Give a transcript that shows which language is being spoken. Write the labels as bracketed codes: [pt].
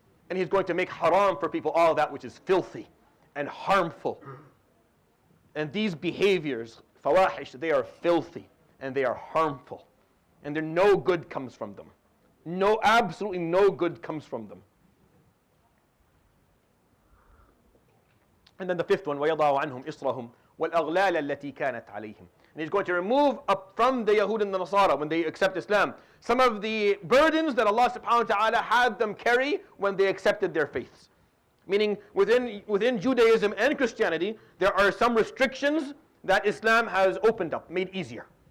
[en] And he's going to make haram for people all that which is filthy and harmful. And these behaviors, fawahish, they are filthy and they are harmful. And there no good comes from them. Absolutely no good comes from them. And then the fifth one, [ar] وَيَضَعُ عَنْهُمْ إِصْرَهُمْ وَالْأَغْلَالَ الَّتِي كَانَتْ عَلَيْهِمْ. [en] And he's going to remove up from the Yahud and the Nasara when they accept Islam some of the burdens that Allah subhanahu wa ta'ala had them carry when they accepted their faiths. Meaning within Judaism and Christianity, there are some restrictions that Islam has opened up, made easier.